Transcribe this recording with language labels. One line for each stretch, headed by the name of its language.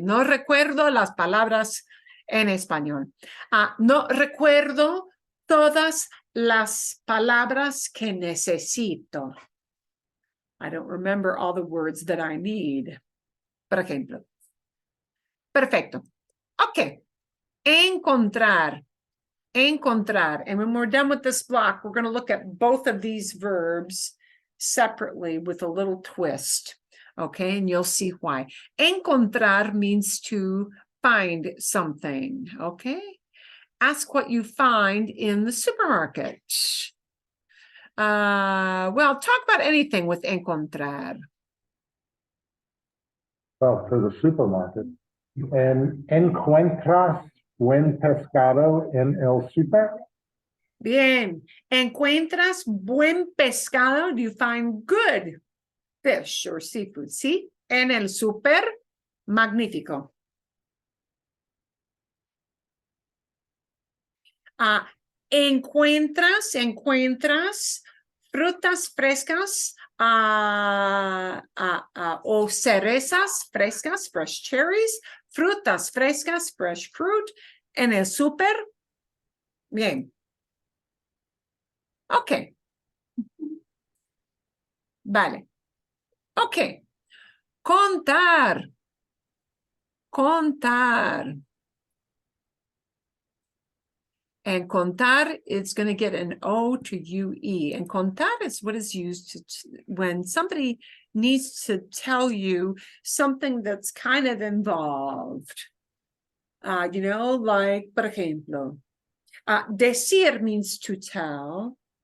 Spanish: No recuerdo las palabras en español. No recuerdo todas las palabras que necesito.
English: I don't remember all the words that I need.
Spanish: Por ejemplo. Perfecto. Ok. Encontrar. Encontrar.
English: And when we're done with this block, we're going to look at both of these verbs separately with a little twist. Okay, and you'll see why. Encontrar means to find something. Okay, ask what you find in the supermarket. Well, talk about anything with encontrar. Well, for the supermarket.
Spanish: And encuentras buen pescado en el super? Bien. Encuentras buen pescado?
English: Do you find good fish or seafood?
Spanish: Sí. En el super, magnífico. Encuentras frutas frescas o cerezas frescas,
English: fresh cherries,
Spanish: frutas frescas,
English: fresh fruit,
Spanish: en el super. Bien. Ok. Vale. Ok. Contar. Contar.
English: And contar, it's going to get an O to UE. And contar is what is used when somebody needs to tell you something that's kind of involved. Like,
Spanish: por ejemplo,
English: decir means to tell.